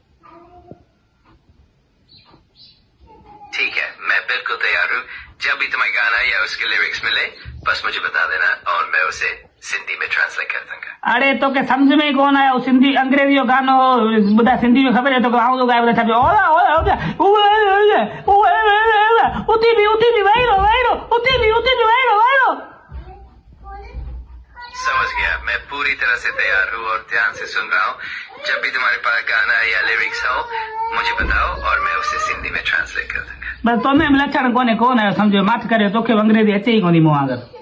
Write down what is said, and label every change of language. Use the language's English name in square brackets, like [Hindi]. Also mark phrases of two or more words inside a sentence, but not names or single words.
[Hindi] ठीक है, मैं बिल्कुल तैयार हूँ। जब भी तुम्हें गाना या उसके लिरिक्स मिले बस मुझे बता देना और मैं उसे सिंधी में ट्रांसलेट कर दूंगा। [Sindhi] अरे तोखे सम्झ में ई कोन आयो, सिंधी अंग्रेज़ी जो गानो ॿुधा सिंधी में ख़बर आहे तोखे, आऊं थो ॻाए ॿुधा छा पियो, उती बि वाइरो उती बि वाइरो। [Hindi] समझ गया, मैं पूरी तरह से तैयार हूँ और ध्यान से सुन रहा हूँ। जब भी तुम्हारे पास गाना या लिरिक्स हो मुझे बताओ और मैं उसे सिंधी में ट्रांसलेट कर दूंगा। [Sindhi] बस तो में लक्षण कोन आयो, सम्झो माठ करे, तोखे अंग्रेज़ी अचे ई कोन्हे मूं वांगुरु।